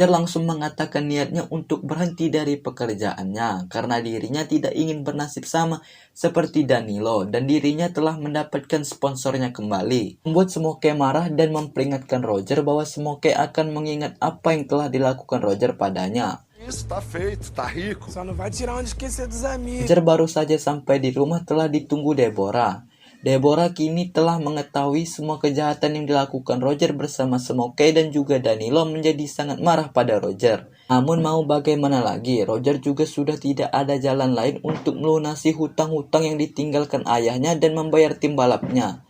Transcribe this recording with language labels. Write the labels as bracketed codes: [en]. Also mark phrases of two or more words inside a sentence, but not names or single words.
[id] Roger langsung mengatakan niatnya untuk berhenti dari pekerjaannya karena dirinya tidak ingin bernasib sama seperti Danilo dan dirinya telah mendapatkan sponsornya kembali. Membuat Smokey marah dan memperingatkan Roger bahwa Smokey akan mengingat apa yang telah dilakukan Roger padanya. [pt] Isso, tá feito, tá rico. Só não vai tirar onde esquecer dos amigos. [id] Roger baru saja sampai di rumah telah ditunggu Deborah. Deborah kini telah mengetahui semua kejahatan yang dilakukan Roger bersama Smokey dan juga Danilo menjadi sangat marah pada Roger. Namun mau bagaimana lagi, Roger juga sudah tidak ada jalan lain untuk melunasi hutang-hutang yang ditinggalkan ayahnya dan membayar tim balapnya.